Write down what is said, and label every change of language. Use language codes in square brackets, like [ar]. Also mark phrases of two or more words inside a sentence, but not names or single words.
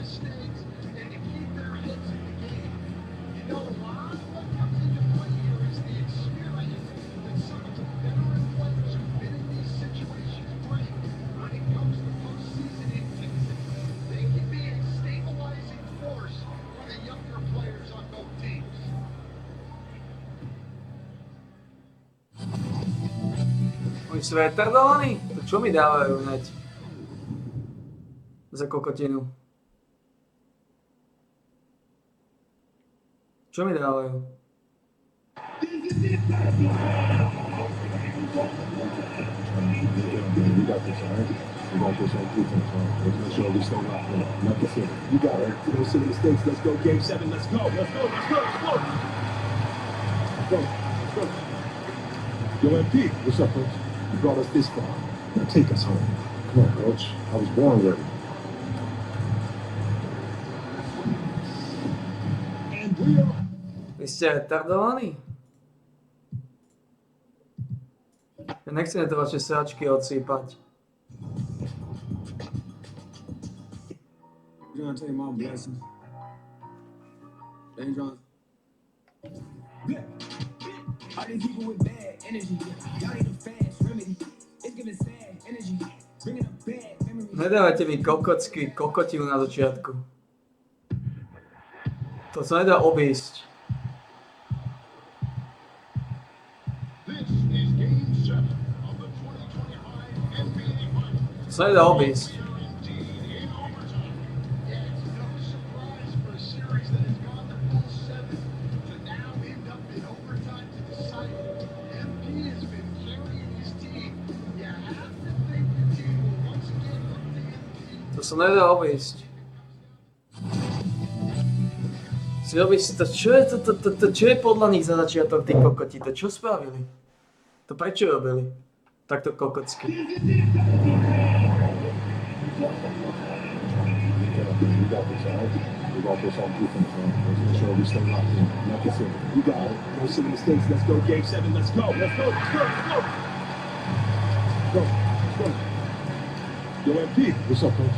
[en] avoid mistakes and to keep their heads in the game. You know, a lot of what comes into play here is the experience that some of the veteran players who've been in these situations bring when it comes to postseason intensity. They can be a stabilizing force for the younger players on both teams. [sk] Oni sú retardovaní? To čo mi dávajú hneď? Za kokotinu. Čo mi dávajú? [en] We got this, all right? We got this on defense, all right? Let's make sure we stay locked in. Like I said, you got it. You don't see the mistakes. Let's go, Game 7. Let's go. Let's go. Let's go. Let's go. Let's go. Let's go. Yo, MP, what's up, coach? You brought us this far. Now take us home. Come on, coach. I was born ready. And we are... [sk] Vy ste retardovaní? Ja nechcem to vaše sračky odsýpať. [en] John, take my blessings. Thank John. All these people with bad energy, y'all need a fast remedy. It's giving sad. [sk] Nedávajte mi kokotiu na začiatku. To sa nedá obísť. [en] This is Game 7 of the 2025 NBA Finals. [sk] To sa nedá obísť. [en] We are indeed in overtime. Yeah, it's no surprise for a series that has gone the full 7 to now end up in overtime to decide it. MP has been carrying his team. You have to think the team will once again look to MP. [sk] To sa nedá obísť. Si robíš to, čo je podľa nich za začiatok, tí kokoti, to čo spravili? To prečo robili? Takto kokocky. [en] You got this, all right? We got this on defense, man. Let's make sure we stay locked in. Like I said, you got it. No silly mistakes. Let's go, Game 7. Let's go. Let's go. Let's go. Let's go. Go. Let's go. Yo, MP. What's up, Coach?